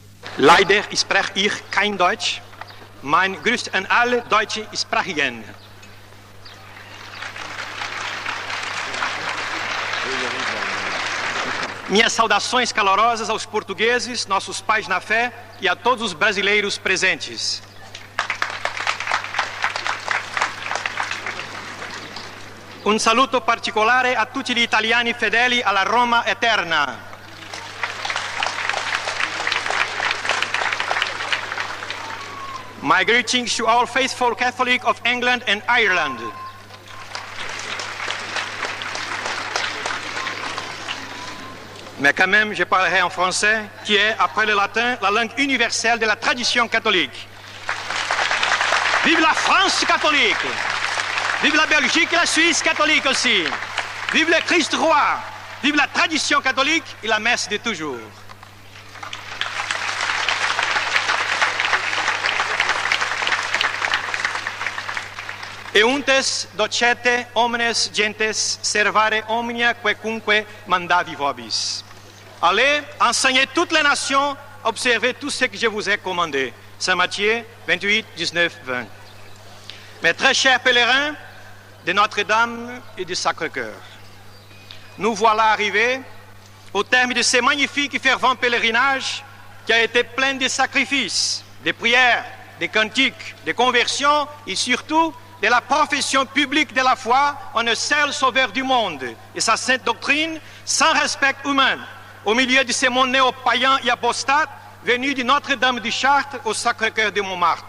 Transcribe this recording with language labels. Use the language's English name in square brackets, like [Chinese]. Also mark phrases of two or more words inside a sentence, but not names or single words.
[German] Leider spreche ich kein Deutsch. Mein Gruß an alle Deutsche Sprachigen. [Portuguese] Minhas saudações calorosas aos portugueses, nossos pais na fé, e a todos os brasileiros presentes. [Italian] Un saluto particolare a tutti gli italiani fedeli alla Roma eterna. [English] My greetings to all faithful Catholics of England and Ireland. [French] Mais quand même, je parlerai en français, qui est, après le latin, la langue universelle de la tradition catholique. Vive la France catholique! Vive la Belgique et la Suisse catholique aussi! Vive le Christ roi! Vive la tradition catholique et la messe de toujours! [Latin] Euntes docete omnes gentes servare omnia quecunque mandavi vobis. [French] Allez, enseignez toutes les nations, observez tout ce que je vous ai commandé. Saint Matthieu 28, 19, 20. Mes très chers pèlerins de Notre-Dame et du Sacré-Cœur, nous voilà arrivés au terme de ce magnifique et fervent pèlerinage qui a été plein de sacrifices, de prières, de cantiques, de conversions et surtout de la profession publique de la foi en un seul sauveur du monde et sa sainte doctrine sans respect humain au milieu de ce monde néo-païen et apostate venu de Notre-Dame du Chartres au Sacré-Cœur de Montmartre.